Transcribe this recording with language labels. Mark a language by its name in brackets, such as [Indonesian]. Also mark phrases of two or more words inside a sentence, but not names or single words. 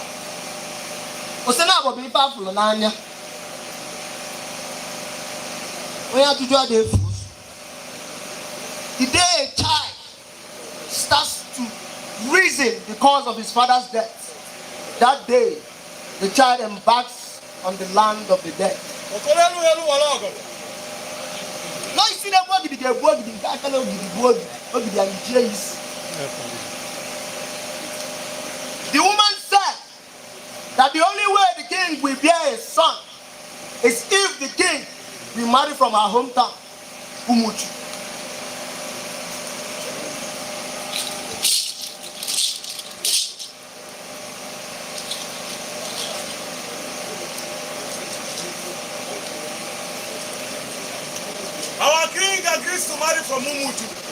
[Igbo] Osena abobi ife afụlụ n'anya. Onye ajụjụ adịghị efu. [English] The day a child starts to reason the cause of his father's death, that day the child embarks on the land of the dead. No, you see that [Igbo] ogidi ga-egbu ogidi nke aka na ogidi bụ ogidi anyị jie isi. [English] The woman said that the only way the king will bear a son is if the king will marry from her hometown, Umuchu. Our king agrees to marry from Umuchu.